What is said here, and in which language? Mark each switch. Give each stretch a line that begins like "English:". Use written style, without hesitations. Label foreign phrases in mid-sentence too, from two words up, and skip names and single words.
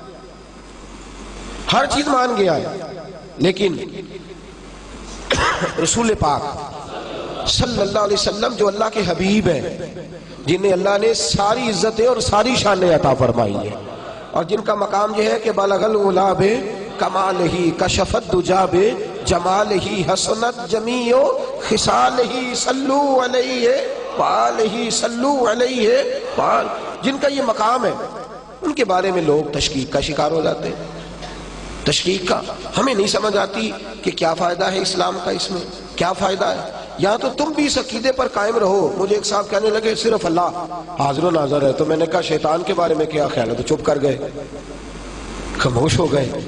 Urdu: ہر چیز مان گیا ہے، لیکن رسول پاک صلی اللہ علیہ وسلم جو اللہ کے حبیب ہیں، جنہیں اللہ نے ساری عزتیں اور ساری شانیں عطا فرمائی ہیں، اور جن کا مقام یہ ہے کہ
Arabic: بلغ العلى بكماله كشف الدجى بجماله حسنت جميع خصاله صلوا عليه وآله صلوا عليه وآله.
Urdu: جن کا یہ مقام ہے ان کے بارے میں لوگ تشکیک کا شکار ہو جاتے ہیں. تشکیک کا ہمیں نہیں سمجھ آتی کہ کیا فائدہ ہے اسلام کا، اس میں کیا فائدہ ہے. یا تو تم بھی اس عقیدے پر قائم رہو۔ مجھے ایک صاحب کہنے لگے صرف اللہ حاضر و ناظر ہے، تو میں نے کہا شیطان کے بارے میں کیا خیال ہے، تو چپ کر گئے، خاموش ہو گئے.